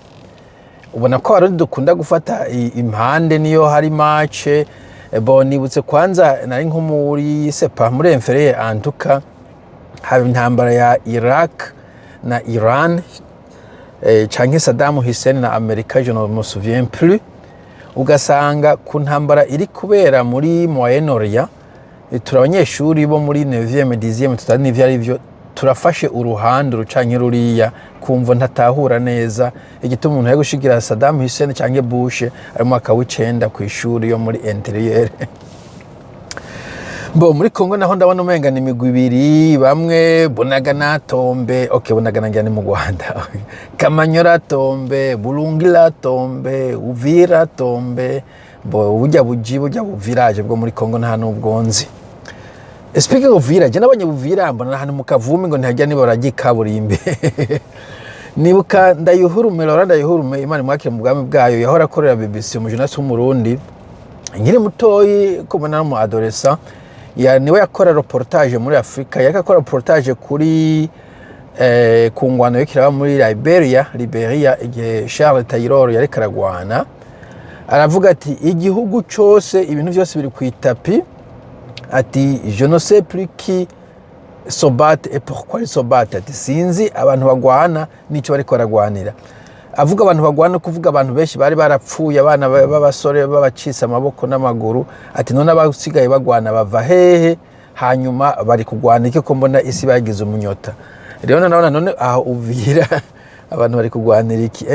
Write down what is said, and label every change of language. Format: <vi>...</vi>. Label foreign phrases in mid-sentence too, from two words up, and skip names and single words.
<rn>Ubona ko abarundi dukunda gufata impande niyo hari match. Nibutse kwanza nari nko muri sepa muri inferieur antuka haba intambara ya Iraq na Iran canke Saddam Hussein na Amerika,</rn> <fr>je ne me souviens plus.</fr> <rn>Ugasanga ku ntambara iri kubera muri Moyen-Orient, turi abanyeshuri bo muri 9e 10e tutari n'ivyo ari byo, turafashe uruhande rucanke ruriya kumva ntatahura neza igituma umuntu yagushigira Saddam Hussein canke Bush ari mu mwaka w'icenda ku ishuri yo muri intérieur. Muri Congo naho ndabona umenga ni imigwi ibiri, bamwe Bunagana tombe, Bunagana ngira ni mu Rwanda, Kamanyora tombe, Bulungila tombe, Uvira tombe, burya village bwo muri Congo nta nubwo nzi.</rn> <en>Speaking of village,</en> <rn>nabonye Uvira mbona ahantu mu Kavumi ngo ntihajya niba baragikaburimbe. Nibuka ndayuhurume Imana mwakire mu bwami bwayo, yahora akorera BBC umujurnaliste w'umurundi nkiri mutoyi kubona mu adolescent. Niwe yakora reportage muri Afrika, yakakora reportage kuri ku ngwano y'ikiraba muri Liberia igihe Charles Taylor yari karagwana. Aravuga ati igihugu cyose ibintu byose biri ku itapi, ati</rn> <fr>je ne sais plus qui se bat et pourquoi ils se battent,</fr> <rn>ati sinzi abantu bagwana nico bari koragwanira. Avuga abantu bagwana kuvuga abantu benshi bari barapfuye, abana b'abasore babacisa amaboko n'amaguru, ati none abasigaye bagwana bava hehe, hanyuma bari kugwana iki ko mbona isi bagize umunyota. Rero none aho Uvira abantu bari kugwanira iki?</rn>